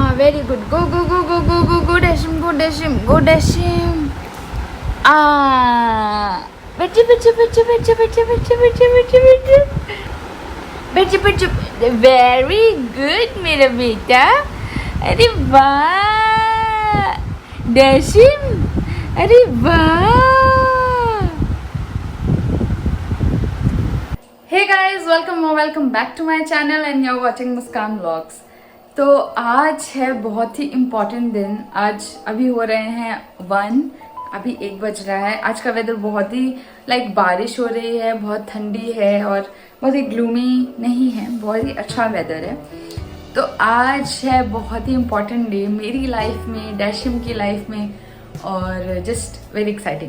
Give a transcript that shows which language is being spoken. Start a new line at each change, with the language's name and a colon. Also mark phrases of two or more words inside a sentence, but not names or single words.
English: Very good. Go, go, go, go, go, go, go, Dashim, go, Dashim, go, Dashim. Ah. Bacha, bacha, bacha, bacha, bacha, bacha, bacha, bacha, bacha. Bacha, bacha. Very good,
Hindi: मेरा बेटा. अरे वाह. Dashim. अरे वाह.
English: Hey guys, welcome back to my channel and you're watching Muskan Vlogs.
Hindi: तो आज है बहुत ही इम्पॉर्टेंट दिन. आज अभी हो रहे हैं 1, अभी 1 बज रहा है. आज का वेदर बहुत ही बारिश हो रही है, बहुत ठंडी है और बहुत ही ग्लूमी नहीं है, बहुत ही अच्छा वेदर है. तो आज है बहुत ही
English: important day
Hindi: मेरी लाइफ में, डैशिम की लाइफ में और
English: just very exciting.